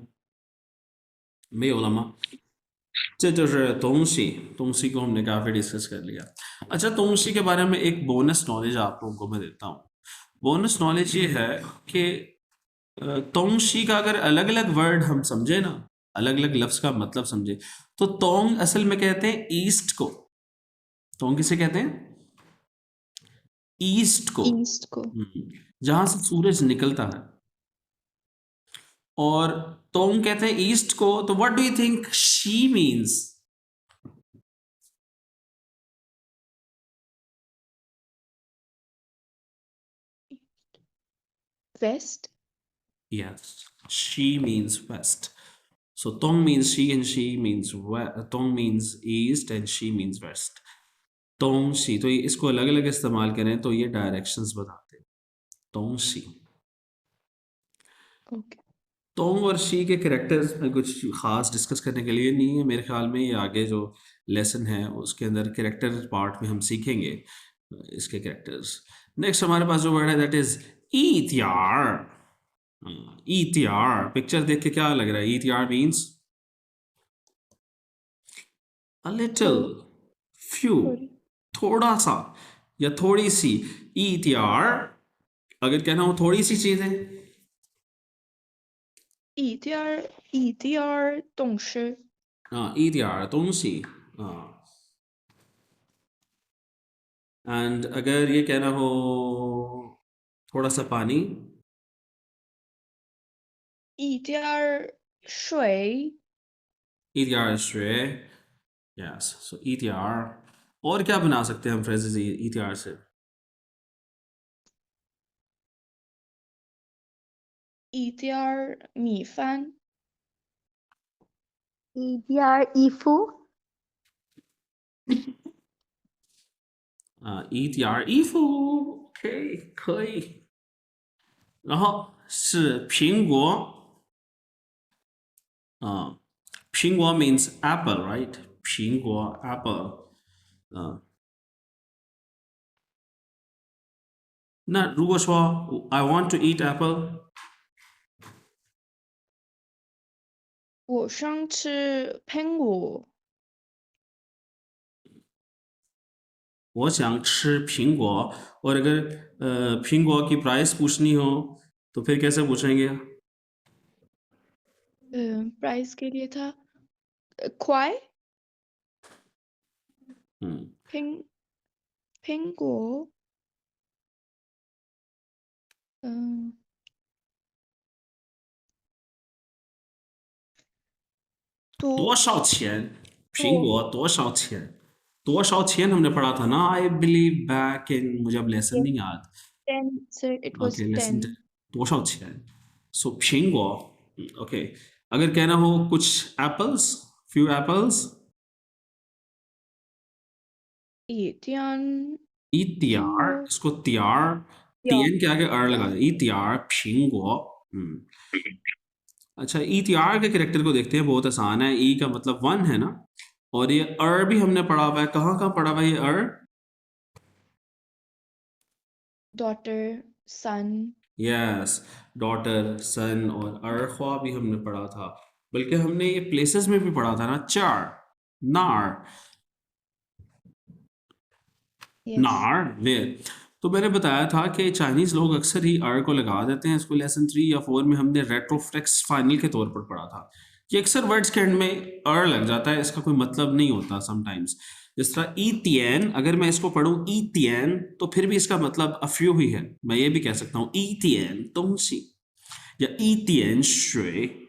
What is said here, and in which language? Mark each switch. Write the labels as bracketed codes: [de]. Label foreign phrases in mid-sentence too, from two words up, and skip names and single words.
[zh] 没有了吗？这就是东西，东西 [hi] को हमने काफी डिस्कस कर लिया। अच्छा, 東西 के बारे में एक [en] bonus knowledge [hi] आप लोगों को मैं देता हूँ। [en] bonus knowledge [hi] ये है कि तोंगशी का अगर अलग अलग वर्ड हम समझे ना, अलग अलग लफ्ज का मतलब समझे, तो तोंग असल में कहते हैं ईस्ट को। तोंग किसे कहते हैं? ईस्ट को। ईस्ट को। जहां से सूरज निकलता है। और तोंग कहते हैं ईस्ट को, तो [en] what do you think shi means? [hi] वेस्ट। [en] Yes, she means west. So tong means she and she means west. Tong means east and she means west. [zh] 东西, [hi] तो इसको अलग अलग इस्तेमाल करें तो ये डायरेक्शंस बताते हैं। [zh] 东西. [hi] ओके। तोंग और शी के कैरेक्टर्स में कुछ खास डिस्कस करने के लिए नहीं है मेरे ख्याल में। ये आगे जो लेसन है उसके अंदर कैरेक्टर पार्ट में हम सीखेंगे इसके कैरेक्टर्स। नेक्स्ट हमारे पास जो वर्ड है [en] that is [hi] ईटियार। ईटियार, पिक्चर देख के क्या लग रहा है? [en] ईटियार मीन्स a little, few, [hi] थोड़ी। थोड़ा सा या थोड़ी सी। ईटियार अगर कहना हो थोड़ी सी चीजें, [zh] 一点儿懂事。一点儿东西 [hi] एंड अगर ये कहना हो थोड़ा सा पानी, [zh] 一点儿水。一点儿水 यस। [hi] सो 一点儿 और क्या बना सकते हैं हम फ्रेजेस 一点儿से? [zh] 一点儿米饭。一点儿衣服一点儿衣服 OK 可以。然后是苹果苹果 [en] means apple right? 苹果 apple [zh] 那如果说 [en] I want to eat apple [zh] 我想吃苹果。我想吃苹果 [hi] और अगर 苹果 की प्राइस पूछनी हो तो फिर कैसे पूछेंगे? प्राइस के लिए था 快。 [zh] 苹苹果。多少钱苹果多少钱多少钱 [hi] हमने पढ़ा था ना [en] I believe back in [hi] मुझे अब लेसन नहीं याद [en] 10 sir it was OK lesson 10 [hi] 多少钱 सो 苹果 ओके अगर कहना हो कुछ एप्पल्स [en] few apples [zh] 一点一点儿 [hi] इसको त्यार तीन के आगे अर लगा दे [zh] 一点儿 苹果 [hi] अच्छा [zh] 一点儿 [hi] के कैरेक्टर को देखते हैं बहुत आसान है ई का मतलब वन है ना और ये अर भी हमने पढ़ा हुआ है कहाँ कहाँ पढ़ा हुआ है ये अर [en] daughter son yes daughter son [hi] और अरख्वा भी हमने पढ़ा था बल्कि हमने ये प्लेसेस में भी पढ़ा था ना [zh] 这儿 那儿 [en] yes [hi] नार वे तो मैंने बताया था कि चाइनीज लोग अक्सर ही आर को लगा देते हैं इसको लेसन 3 या 4 में हमने [en] retroflex final [hi] के तौर पर पढ़ा था कि अक्सर वर्ड्स के एंड में अर लग जाता है इसका कोई मतलब नहीं होता समटाइम्स जिस तरह ईतियन अगर मैं इसको पढ़ूं ईतियन तो फिर भी इसका मतलब अफ्यू ही है मैं ये भी कह सकता हूं [zh] 一点 东西 [hi] या [zh] 一点 水